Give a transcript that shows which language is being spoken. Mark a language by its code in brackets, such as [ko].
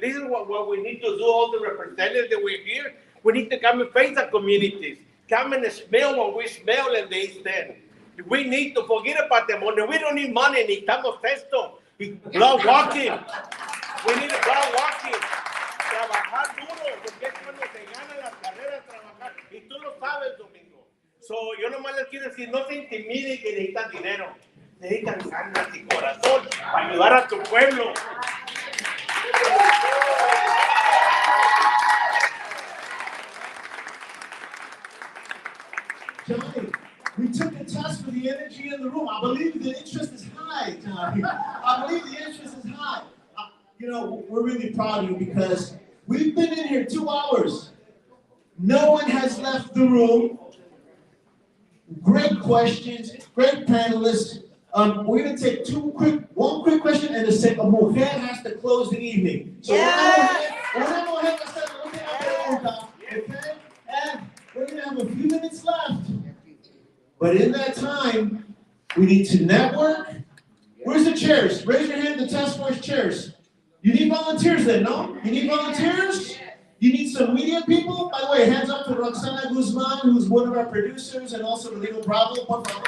[en] This is what we need to do, all the representatives that we're here. We need to come and face the communities. Come and smell what we smell and they stand. We need to forget about the money. We don't need money. [es] Necesitamos esto. [en] Blood walking. We need to blood walking. [es] Trabajar duro. Porque es cuando se ganan las carreras, trabajar. Y tú lo sabes, Domingo. So, yo nomás les quiero decir, no se intimiden que necesitan dinero. Necesitan ganas y corazón para ayudar a tu pueblo. [en] Johnny, we took a test for the energy in the room. I believe the interest is high, Johnny. I believe the interest is high. We're really proud of you because we've been in here 2 hours. No one has left the room. Great questions, great panelists. We're going to take one quick question and a mujer has to close the evening. [es] So una mujer va a hacer la última pregunta, okay? [en] And we're going to have a few minutes left. But in that time, we need to network. Where's the chairs? Raise your hand, the task force chairs. You need volunteers then, no? You need volunteers? You need some media people? By the way, hands up to Roxana Guzman, who's one of our producers, and also Rodrigo Bravo.